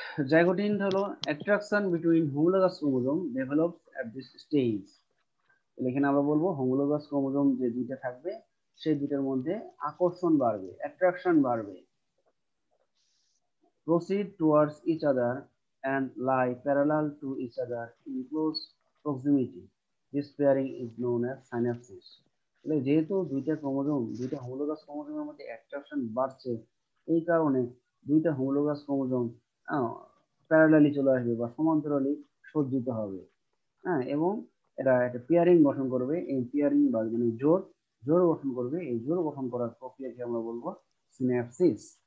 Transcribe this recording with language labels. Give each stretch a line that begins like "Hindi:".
English: Zygotene হলো attraction between homologous chromosome develops at this stage.
Bangla: এখানে আমরা বলবো হোমোলোগাস ক্রোমোজোম যে দুইটা থাকবে সেই দুইটার মধ্যে আকর্ষণ বাড়বে, অ্যাট্রাকশন বাড়বে,
English: proceed towards each other and lie parallel to each other in close proximity. This pairing is known as synapsis.
Bangla: যেহেতু দুইটা ক্রোমোজোম, দুইটা হোমোলোগাস ক্রোমোজোমের মধ্যে অ্যাট্রাকশন বাড়ছে, এই কারণে দুইটা হোমোলোগাস ক্রোমোজোম প্যারালালি চলে আসবে বা সমান্তরালি সজ্জিত হবে, এবং এরা একটা পেয়ারিং গঠন করবে। এই পেয়ারিং বা মানে জোড় গঠন করবে। এই জোড় গঠন করার প্রক্রিয়াকে আমরা বলবো সিন্যাপসিস।